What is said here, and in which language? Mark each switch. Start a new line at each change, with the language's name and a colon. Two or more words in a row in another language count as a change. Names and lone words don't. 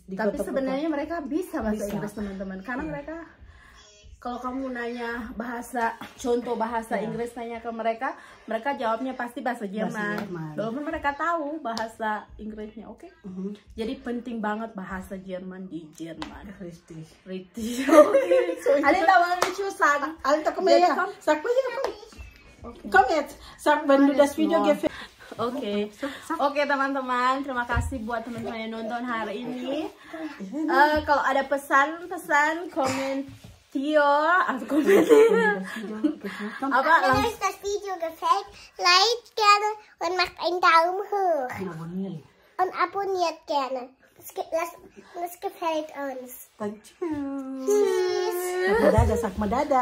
Indonesian: Tapi sebenarnya mereka bisa bahasa Inggris teman-teman. Karena mereka kalau kamu nanya contoh bahasa Inggris nanya ke mereka, mereka jawabnya pasti bahasa Jerman. Walaupun mereka tahu bahasa Inggrisnya, oke? Jadi penting banget bahasa Jerman di Jerman.
German: Richtig. Alita
Indonesian: mau lucu
German: sagen. Alita komm her. Sag mal hier, komm jetzt. Sag, wenn du das Video gefällt.
Indonesian: Oke teman-teman, terima kasih buat teman-teman yang nonton hari ini. Kalau ada pesan-pesan, komentar
German: Wenn euch das Video gefällt, liked gerne und macht einen Daumen hoch. Und abonniert gerne. Das gefällt uns. Tschüss. Sag mal Dada.